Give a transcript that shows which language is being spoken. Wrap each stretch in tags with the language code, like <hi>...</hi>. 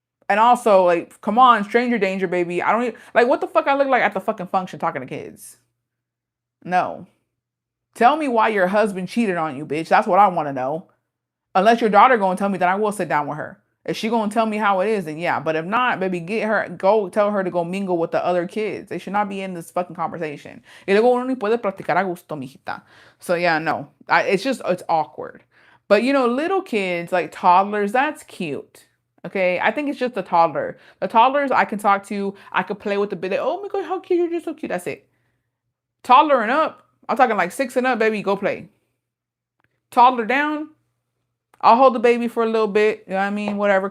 <en>And also, like, come on, stranger danger, baby. I don't even, like, what the fuck I look like at the fucking function talking to kids? No. Tell me why your husband cheated on you, bitch. That's what I want to know. Unless your daughter gonna tell me, then I will sit down with her. If she gonna tell me how it is, then yeah. But if not, baby, go tell her to go mingle with the other kids. They should not be in this fucking conversation.</en> <es>Y luego uno ni puede practicar a gusto, mijita.</es> <en>So yeah, no. It's awkward. But little kids, like toddlers, that's cute. Okay, I think it's just the toddler. The toddlers I can talk to, I could play with the bit. Oh my god, how cute! You're just so cute. That's it. Toddler and up, I'm talking like 6 and up, baby, go play. Toddler down, I'll hold the baby for a little bit. You know what I mean? Whatever.</en>